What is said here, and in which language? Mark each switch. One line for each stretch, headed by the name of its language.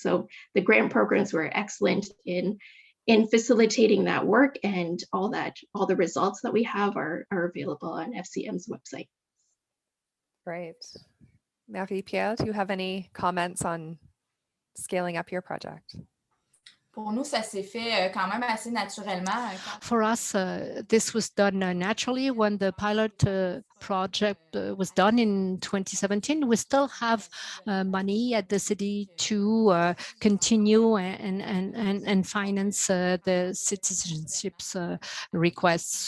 English: So the grant programs were excellent in facilitating that work, and all the results that we have are available on FCM's website. Great. Marie-Pierre, do you have any comments on scaling up your project?
French: Pour nous, ça s'est fait quand même assez naturellement.
English: For us, this was done naturally when the pilot project was done in 2017. We still have money at the city to continue and finance the citizenships requests.